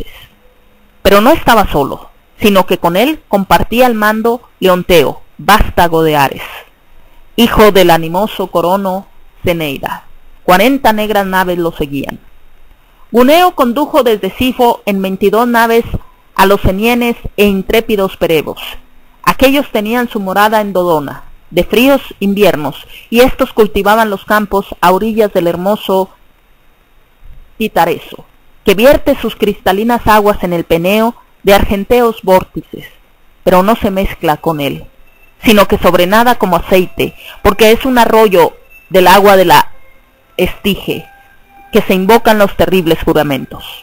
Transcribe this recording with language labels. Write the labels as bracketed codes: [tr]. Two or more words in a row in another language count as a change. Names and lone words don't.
[es] Pero no estaba solo, sino que con él compartía el mando Leonteo, vástago de Ares, hijo del animoso corono Ceneida. 40 negras naves lo seguían. Guneo condujo desde Sifo en 22 naves a los enienes e intrépidos perebos. Aquellos tenían su morada en Dodona, de fríos inviernos, y estos cultivaban los campos a orillas del hermoso Titareso, que vierte sus cristalinas aguas en el Peneo de argenteos vórtices, pero no se mezcla con él, sino que sobrenada como aceite, porque es un arroyo del agua de la Estige, que se invocan los terribles juramentos.